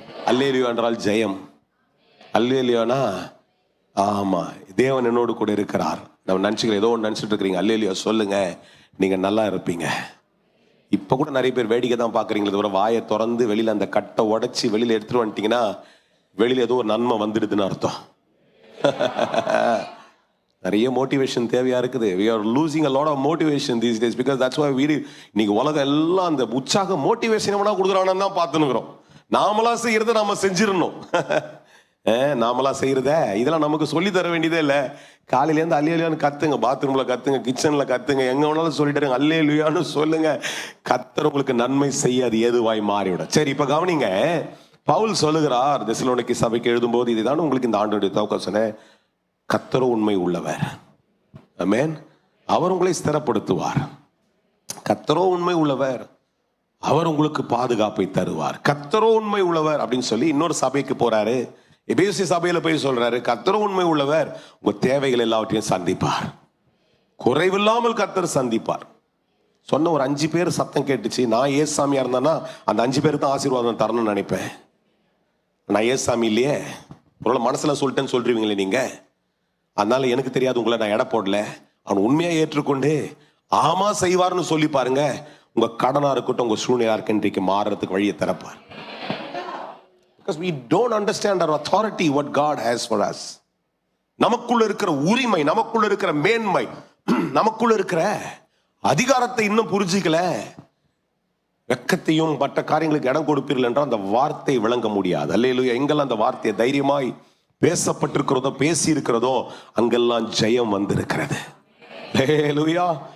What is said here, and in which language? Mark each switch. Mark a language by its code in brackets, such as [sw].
[ta] அல்லேலூயா என்றால் ஜெயம். அல்லேலூயானா ஆமா, தேவன் என்னோடு கூட இருக்கிறார். நம்ம நினச்சிக்கிறோம் ஏதோ ஒன்று நினச்சிட்டு இருக்கிறீங்க. அல்லேலூயா சொல்லுங்க, நீங்கள் நல்லா இருப்பீங்க. இப்போ கூட நிறைய பேர் வேடிக்கை தான் பார்க்குறீங்களே தவிர வாயை திறந்து வெளியில் அந்த கட்டை உடச்சி வெளியில் எடுத்துட்டு வந்துட்டீங்கன்னா வெளியில் ஏதோ ஒரு நன்மை வந்துடுதுன்னு அர்த்தம். நிறைய மோட்டிவேஷன் தேவையா இருக்குது. [en] we are losing a lot of motivation these days because that's why [ta] இன்னைக்கு உலகம் எல்லாம் அந்த உற்சாக மோட்டிவேஷன் எவனா கொடுக்குறான்னு தான் பார்த்துனுக்குறோம். நாமளா செய்யறத நாம செஞ்சிடணும். நாமளா செய்யறத இதெல்லாம் நமக்கு சொல்லி தர வேண்டியதே இல்லை. காலையிலேருந்து அல்லேலூயான்னு கத்துங்க, பாத்ரூம்ல கத்துங்க, கிச்சன்ல கத்துங்க, எங்க வேணாலும் சொல்லிட்டு அல்லேலூயான்னு சொல்லுங்க. கர்த்தர் உங்களுக்கு நன்மை செய்ய அது ஏதுவாய் மாறிவிடும். சரி, இப்ப கவனிங்க. பவுல் சொல்லுகிறார் தெசலோனிக்கே சபைக்கு எழுதும்போது, இதுதான் உங்களுக்கு இந்த ஆண்டுடைய துவக்கம் சொன்னேன். கர்த்தரோ உண்மை உள்ளவர். ஆமென். அவர் உங்களை ஸ்திரப்படுத்துவார். கர்த்தரோ உண்மை உள்ளவர், அவர் உங்களுக்கு பாதுகாப்பை தருவார். கர்த்தரோ உண்மை உள்ளவர் அப்படின்னு சொல்லி இன்னொரு சபைக்கு போறாரு. எபேசு சபையில போய் சொல்றாரு, கர்த்தர் உண்மை உள்ளவர், உங்க தேவைகள் எல்லாவற்றையும் சந்திப்பார். குறைவில்லாமல் கர்த்தர் சந்திப்பார். சொன்ன ஒரு 5 பேர் சத்தம் கேட்டுச்சு. நான் ஏசாமியா இருந்தானா அந்த 5 பேருக்கு தான் ஆசீர்வாதம் தரணும்னு நினைப்பேன். நான் ஏசாமி இல்லையே, ஒரு மனசுல சொல்லிட்டேன்னு சொல்றீங்களே நீங்க. அதனால எனக்கு தெரியாது, உங்களை நான் எடை போடல. அவன் உண்மையா ஏற்றுக்கொண்டு ஆமா செய்வார்னு சொல்லி பாருங்க. உங்க கடனா இருக்கட்டும், உங்க சூழ்நிலையா இருக்கு, இன்றைக்கு மாறுறதுக்கு வழியை திறப்பார். [en] Because we don't understand our authority, what God has for us. [ta] நமக்குள்ள இருக்கிற உரிமை, நமக்குள்ள இருக்கிற மேன்மை, நமக்குள்ள இருக்கிற அதிகாரத்தை இன்னும் புரிஞ்சிக்கல. வெக்கத்தையும் மற்ற காரியங்களுக்கு இடம் கொடுப்பீர்கள் என்றால் அந்த வார்த்தை விளங்க முடியாது. அல்லேலூயா. எங்கெல்லாம் அந்த வார்த்தையை தைரியமாய் பேசப்பட்டிருக்கிறதோ பேசி இருக்கிறதோ அங்கெல்லாம் ஜெயம் வந்திருக்கிறது. அல்லேலூயா.